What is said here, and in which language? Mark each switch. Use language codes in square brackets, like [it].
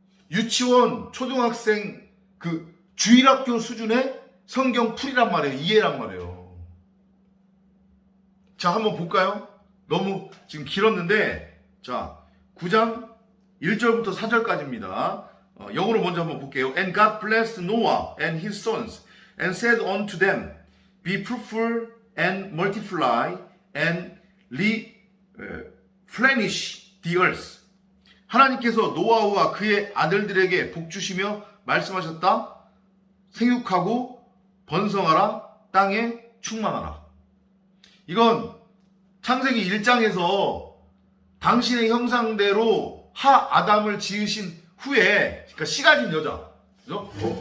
[ko] 유치원, 초등학생 그 주일학교 수준의 성경 풀이란 말이에요. 이해란 말이에요. 자, 한번 볼까요? 너무 지금 길었는데, 자, 9장 1절부터 4절까지입니다. 영어로 먼저 한번 볼게요. [en] And God blessed Noah and his sons and said unto them, Be fruitful and multiply and replenish the earth. [ko] 하나님께서 노아와 그의 아들들에게 복 주시며 말씀하셨다. 생육하고 번성하라. 땅에 충만하라. 이건 창세기 1장에서 당신의 형상대로 하 아담을 지으신 후에, 그러니까 씨 가진 여자, 그죠?